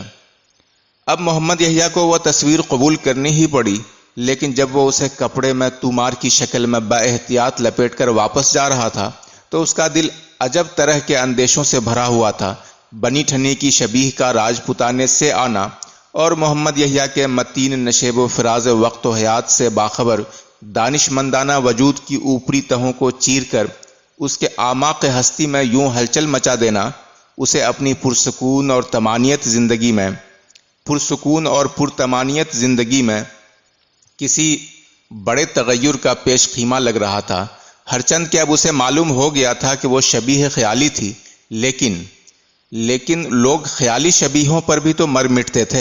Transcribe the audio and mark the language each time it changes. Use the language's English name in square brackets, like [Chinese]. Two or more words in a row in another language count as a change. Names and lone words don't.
[Urdu] اب محمد یحییٰ کو وہ تصویر قبول کرنی ہی پڑی، لیکن جب وہ اسے کپڑے میں تومار کی شکل میں بااحتیاط لپیٹ کر واپس جا رہا تھا تو اس کا دل عجب طرح کے اندیشوں سے بھرا ہوا تھا۔ بنی ٹھنی کی شبیہ کا راجپوتانے سے آنا اور محمد یحییٰ کے متین نشیب و فراز وقت و حیات سے باخبر دانش مندانہ وجود کی اوپری تہوں کو چیر کر اس کے اعماق ہستی میں یوں ہلچل مچا دینا، اسے اپنی پرسکون اور پرتمانیت زندگی میں کسی بڑے تغیر کا پیش خیمہ لگ رہا تھا، ہرچند کہ اب اسے معلوم ہو گیا تھا کہ وہ شبیہ خیالی تھی، لیکن لوگ خیالی شبیہوں پر بھی تو مر مٹتے تھے۔